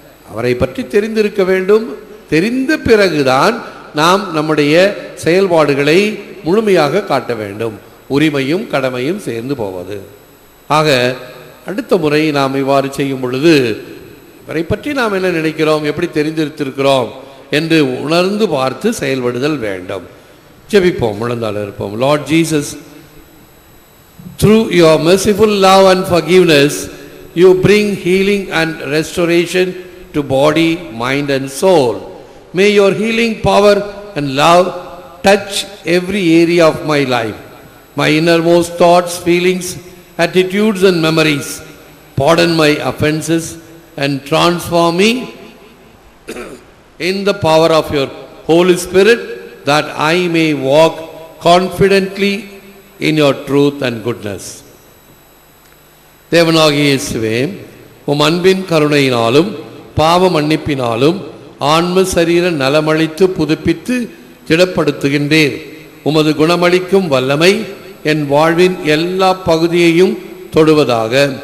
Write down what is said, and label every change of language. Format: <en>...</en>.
<ta>அவரை பற்றி தெரிந்திருக்க வேண்டும். தெரிந்த பிறகுதான் நாம் நம்முடைய செயல்பாடுகளை முழுமையாக காட்ட வேண்டும். உரிமையும் கடமையும் சேர்ந்து போவது. ஆக அடுத்த முறை நாம் இவ்வாறு செய்யும் பொழுது இவரை பற்றி நாம் என்ன நினைக்கிறோம், எப்படி தெரிந்திருக்கிறோம் என்று உணர்ந்து பார்த்து செயல்படுதல் வேண்டும். ஜெபிப்போம், முழந்தால் இருப்போம்.</ta> <en>Lord Jesus, through your merciful love and forgiveness, you bring healing and restoration to body, mind and soul. May your healing power and love touch every area of my life, my innermost thoughts, feelings, attitudes and memories. Pardon my offenses and transform me in the power of your Holy Spirit, that I may walk confidently in your truth and goodness.</en> <ta>தேவனாகிய இயேசுவே, உம் அன்பின் கருணையினாலும் பாவ மன்னிப்பினாலும் ஆன்ம சரீர நலமளித்து புதுப்பித்து திடப்படுத்துகின்றேன். உமது குணமளிக்கும் வல்லமை என் வாழ்வின் எல்லா பகுதியையும் தொடுவதாக.</ta>